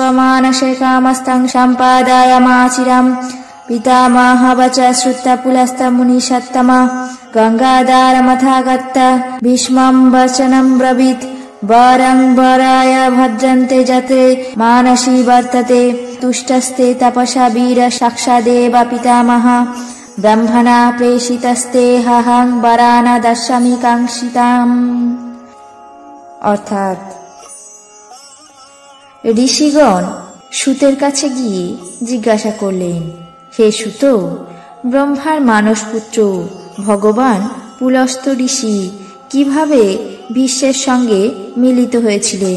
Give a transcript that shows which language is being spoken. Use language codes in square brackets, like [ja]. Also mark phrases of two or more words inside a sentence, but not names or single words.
[sa] মানসে কামস্তং সম্পাদয়ামাচিরম পিতামহ বচ শ্রুত্য পুলস্ত মুনি সত্তম গঙ্গাধারমথাগত ভীষ্মং বচনং ব্রবীত বরং বরায় ভদ্রন্তে যত্রে মানসী বর্ততে তুষ্টস্তে তপসা বীর সাক্ষাদেব পিতামহ ব্রহ্মণা প্রেষিতস্তে হহং বরান দশামি কাঙ্ক্ষিতাম। [bn] অর্থাৎ ঋষিগণ সুতের কাছে গিয়ে জিজ্ঞাসা করলেন, হে সুত, ব্রহ্মার মানসপুত্র ভগবান পুলস্ত ঋষি কিভাবে ভীষ্মের সঙ্গে মিলিত হয়েছিলেন?